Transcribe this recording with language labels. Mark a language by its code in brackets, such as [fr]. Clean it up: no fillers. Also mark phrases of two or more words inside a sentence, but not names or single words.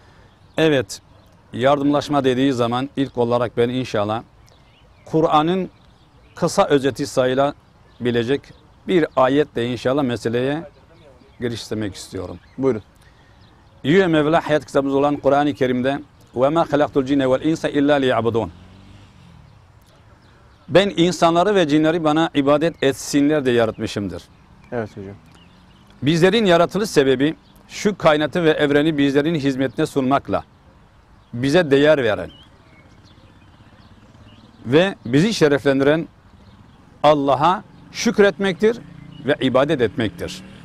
[tr] Evet, yardımlaşma dediği zaman ilk olarak ben inşallah Kur'an'ın kısa özeti sayılabilecek bir ayetle inşallah meseleye giriştirmek istiyorum. Buyurun. Yüce Mevla hayat kitabımız olan Kur'an-ı Kerim'de [ar] وَمَا خَلَقْتُ الْجِنَّ وَالْاِنْسَ اِلَّا لِيَعْبُدُونَ [tr] Ben insanları ve cinleri bana ibadet etsinler diye yaratmışımdır. Evet hocam. Bizlerin yaratılış sebebi şu kainatı ve evreni bizlerin hizmetine sunmakla bize değer veren ve bizi şereflendiren Allah'a şükretmektir ve ibadet etmektir.